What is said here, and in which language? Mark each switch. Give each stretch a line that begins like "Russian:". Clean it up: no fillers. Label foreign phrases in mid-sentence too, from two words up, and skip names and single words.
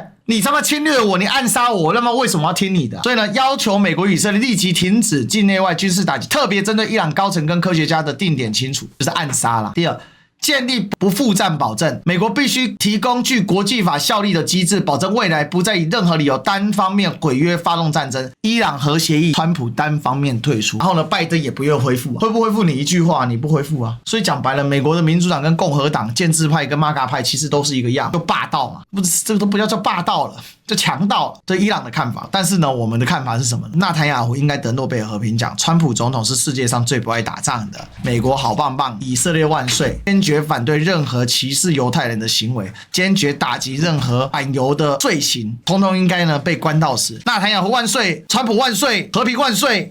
Chinese: 你他媽侵略我，你暗殺我，那麼為什麼要聽你的？所以呢，要求美國與以色列立即停止境內外軍事打擊，特別針對伊朗高層跟科學家的定點清楚，就是暗殺啦。第二，建立不負戰保證，美國必須提供具國際法效力的機制，保證未來不再以任何理由單方面毀約發動戰爭。伊朗核協議，川普單方面退出，然後呢，拜登也不願恢復，會不恢復你一句話，你不恢復啊？所以講白了，美國的民主黨跟共和黨、建制派跟瑪嘎派其實都是一個樣，就霸道嘛，不是这個都不叫霸道了。就強盜了，對伊朗的看法。但是呢，我們的看法是什麼？納坦雅胡應該得諾貝爾和平獎。川普總統是世界上最不愛打仗的。美國好棒棒，以色列萬歲！堅決反對任何歧視猶太人的行為，堅決打擊任何反猶的罪行，統統應該呢被關到死。納坦雅胡萬歲！川普萬歲！和平萬歲！